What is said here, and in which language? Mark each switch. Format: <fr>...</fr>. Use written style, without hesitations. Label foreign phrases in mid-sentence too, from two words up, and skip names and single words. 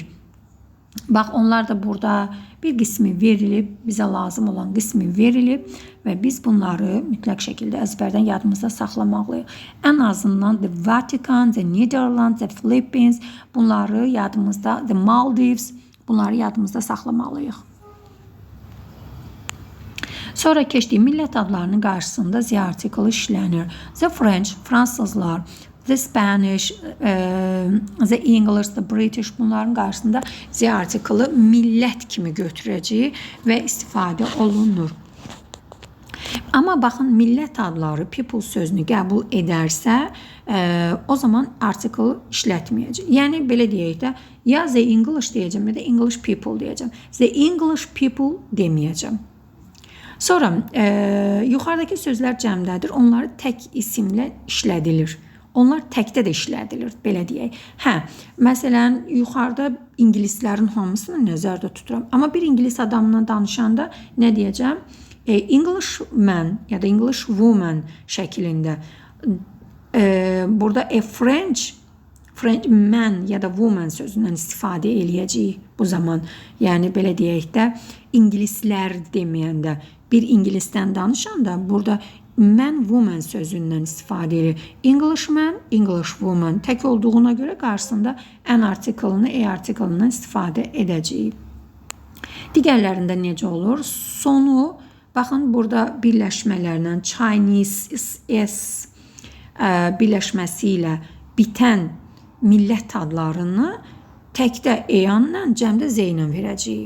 <az>Bax, onlar da burada bir qismi verilib, bizə lazım olan qismi verilib və biz bunları mütləq şəkildə əzbərdən yadımızda saxlamalıyıq. Ən azından The Vatican, The Netherlands, The Philippines, bunları yadımızda, The Maldives, bunları yadımızda saxlamalıyıq. Sonra keçdik, millət adlarının qarşısında Z artiklı işlənir.</az> <en>The French, fransızlar, The Spanish, the English, the British,</en> <az>bunların qarşısında Z artiklı millət kimi götürəcək və istifadə olunur. Amma baxın, millət adları people sözünü qəbul edərsə, o zaman artikl işlətməyəcək. Yəni, belə deyək də, ya</az> <en>the English</en> <az>deyəcəm, ya da</az> <en>English people</en> <az>deyəcəm.</az> <en>The English people</en> <az>deməyəcəm. Sonra, yuxarıdakı sözlər cəmdədir, onları tək isimlə işlədilir. Onlar təkdə də işlədilir, belə deyək. Məsələn, yuxarıda ingilislərin hamısını nəzərdə tuturam. Amma bir ingilis adamla danışanda nə deyəcəm? Englishman ya da</az> <en>English woman</en> <az>şəklində. Burada</az> <en>French man</en> <az>ya da woman sözündən istifadə eləyəcəyik bu zaman. Yəni, belə deyək də, ingilislər deməyəndə, bir ingilisdən danışanda burada man, woman sözündən istifadə edir.</az> <en>Englishman, English woman</en> <az>tək olduğuna görə qarşısında an artiklını, artiklından istifadə edəcəyik. Digərlərində necə olur? Sonu, baxın, burada birləşmələrlə Chinese S birləşməsi ilə bitən millət adlarını təkdə eyanla, cəmdə Z ilə verəcəyik.</az>